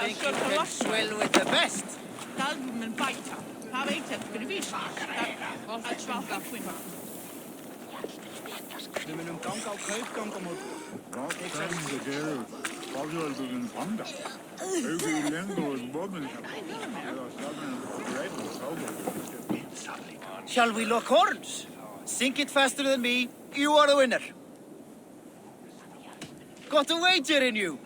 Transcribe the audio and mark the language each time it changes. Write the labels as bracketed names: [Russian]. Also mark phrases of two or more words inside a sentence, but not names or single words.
[English] can swell with the best. [Icelandic] Við munum ganga á kaupgang á morgun. [English] Shall we lock horns? Sink it faster than me. You are the winner. Got a wager in you.